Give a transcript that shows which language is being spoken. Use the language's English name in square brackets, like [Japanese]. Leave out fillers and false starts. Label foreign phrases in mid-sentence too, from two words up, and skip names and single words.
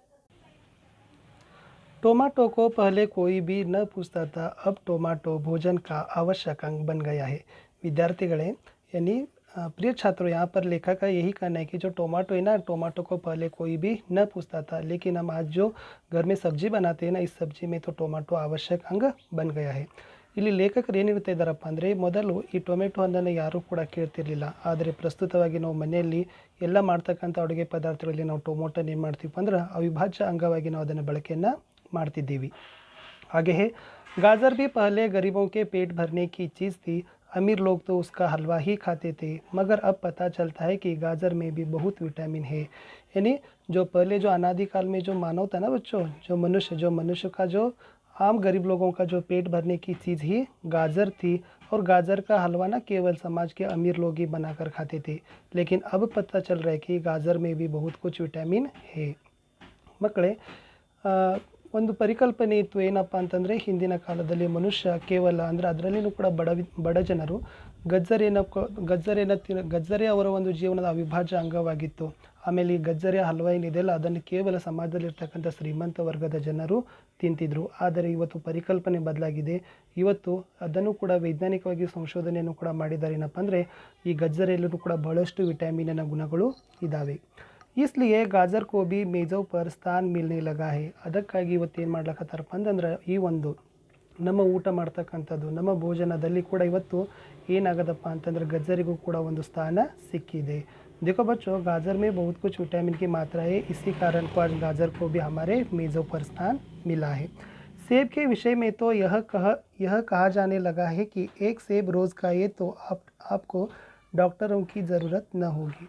[Hindi] टोमेटो को पहले कोई भी न पूछता था, अब टोमेटो भोजन का आवश्यक अंग बन गया है। विद्यार्थीगणे, यानी प्रिय छात्रों, यहाँ पर लेखक का यही कहना है कि जो टोमेटो है ना, टोमेटो को पहले कोई भी न पूछता था, लेकिन हम आज जो घर में सब्जी बनाते हैं ना, इस सब्जी में तो टोमेटो आवश्यक अंग बन गया है। [Kannada] ಇಲ್ಲಿ ಲೇಖಕರು ಏನು ಹೇಳ್ತಾ ಇದ್ದಾರಪ್ಪ ಅಂದರೆ, ಮೊದಲು ಈ ಟೊಮೆಟೊ ಹಣ್ಣನ್ನು ಯಾರೂ ಕೂಡ ಕೇಳ್ತಿರ್ಲಿಲ್ಲ. ಆದರೆ ಪ್ರಸ್ತುತವಾಗಿ ನಾವು ಮನೆಯಲ್ಲಿ ಎಲ್ಲ ಮಾಡ್ತಕ್ಕಂಥ ಅಡುಗೆ ಪದಾರ್ಥಗಳಲ್ಲಿ ನಾವು ಟೊಮೊಟೊನ ಏನು ಮಾಡ್ತೀವಿ ಅಂದ್ರೆ, ಅವಿಭಾಜ್ಯ ಅಂಗವಾಗಿ ನಾವು ಅದನ್ನು ಬಳಕೆಯನ್ನು ಮಾಡ್ತಿದ್ದೀವಿ। [Hindi] आगे है, गाजर भी पहले गरीबों के पेट भरने की चीज़ थी। अमीर लोग तो उसका हलवा ही खाते थे, मगर अब पता चलता है कि गाजर में भी बहुत विटामिन है। यानी जो पहले जो अनादिकाल में जो मानव था ना बच्चों, जो मनुष्य का जो आम गरीब लोगों का जो पेट भरने की चीज़ ही गाजर थी। और गाजर का हलवा ना केवल समाज के अमीर लोग ही बनाकर खाते थे, लेकिन अब पता चल रहा है कि गाजर में भी बहुत कुछ विटामिन है। [Kannada] ಮಕ್ಕಳೇ, ಒಂದು ಪರಿಕಲ್ಪನೆ ಇತ್ತು, ಏನಪ್ಪ ಅಂತಂದರೆ, ಹಿಂದಿನ ಕಾಲದಲ್ಲಿ ಮನುಷ್ಯ ಕೇವಲ ಅಂದರೆ ಅದರಲ್ಲಿಯೂ ಕೂಡ ಬಡ ಜನರು ಗಜ್ಜರಿ ಅವರ ಒಂದು ಜೀವನದ ಅವಿಭಾಜ್ಯ ಅಂಗವಾಗಿತ್ತು। ಆಮೇಲೆ ಈ ಗಜ್ಜರಿ ಹಲ್ವಾ ಏನಿದೆಯಲ್ಲ, ಅದನ್ನು ಕೇವಲ ಸಮಾಜದಲ್ಲಿರ್ತಕ್ಕಂಥ ಶ್ರೀಮಂತ ವರ್ಗದ ಜನರು ತಿಂತಿದ್ರು। ಆದರೆ ಇವತ್ತು ಪರಿಕಲ್ಪನೆ ಬದಲಾಗಿದೆ। ಇವತ್ತು ಅದನ್ನು ಕೂಡ ವೈಜ್ಞಾನಿಕವಾಗಿ ಸಂಶೋಧನೆಯನ್ನು ಕೂಡ ಮಾಡಿದ್ದಾರೆ। ಏನಪ್ಪ ಅಂದರೆ, ಈ ಗಜ್ಜರಿಯಲ್ಲೂ ಕೂಡ ಬಹಳಷ್ಟು ವಿಟಾಮಿನ್ನ ಗುಣಗಳು ಇದ್ದಾವೆ। [Hindi] इसलिए गाजर को भी मेज़ों पर स्थान मिलने लगा है। [Kannada] ಅದಕ್ಕಾಗಿ ಇವತ್ತು ಏನು ಮಾಡ್ಲಕತ್ತಾರಪ್ಪ ಅಂತಂದ್ರೆ, ಈ ಒಂದು ನಮ್ಮ ಊಟ ಮಾಡ್ತಕ್ಕಂಥದ್ದು, ನಮ್ಮ ಭೋಜನದಲ್ಲಿ ಕೂಡ ಇವತ್ತು ಏನಾಗದಪ್ಪ ಅಂತಂದ್ರೆ ಗಜ್ಜರಿಗೂ ಕೂಡ ಒಂದು ಸ್ಥಾನ ಸಿಕ್ಕಿದೆ। [Hindi] देखो बच्चों, गाजर में बहुत कुछ विटामिन की मात्रा है, इसी कारण को आज गाजर को भी हमारे मेज़ों पर स्थान मिला है। सेब के विषय में तो यह कहा जाने लगा है कि एक सेब रोज़ खाइए तो आपको डॉक्टरों की ज़रूरत न होगी।